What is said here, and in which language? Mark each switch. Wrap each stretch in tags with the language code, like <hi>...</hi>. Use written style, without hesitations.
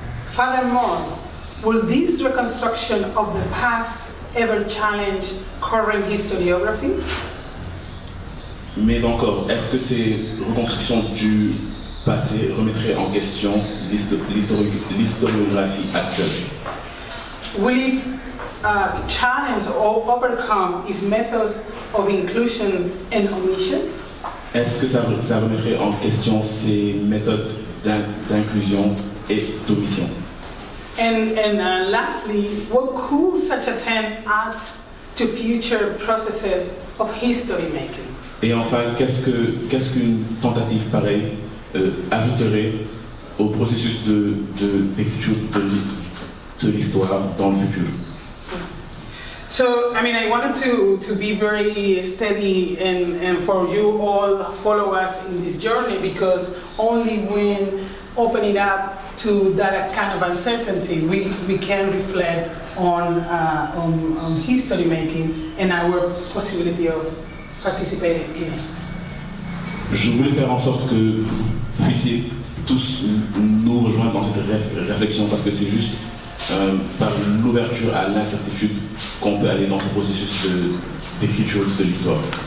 <en>Furthermore, will this reconstruction of the past ever challenge current historiography?</en> <fr>Mais encore, est-ce que ces reconstructions du passé remettraient en question l'historiographie actuelle?</fr> <en>Will it challenge or overcome its methods of inclusion and omission?</en> <fr>Est-ce que ça remettrait en question ces méthodes d'inclusion et d'omission?</fr> <en>And lastly, what could such attempt add to future processes of history making?</en> <fr>Et enfin, qu'est-ce qu'une tentative pareille ajouterait au processus d'écriture de l'histoire dans le futur?</fr> <en>So, I wanted to be very steady and for you all follow us in this journey, because only when open it up to that kind of uncertainty, we can reflect on history making and our possibility of participating in it.</en> <fr>Je voulais faire en sorte que vous puissiez tous nous rejoindre dans cette réflexion, parce que c'est juste par l'ouverture à l'incertitude qu'on peut aller dans ce processus d'écriture de l'histoire.</fr>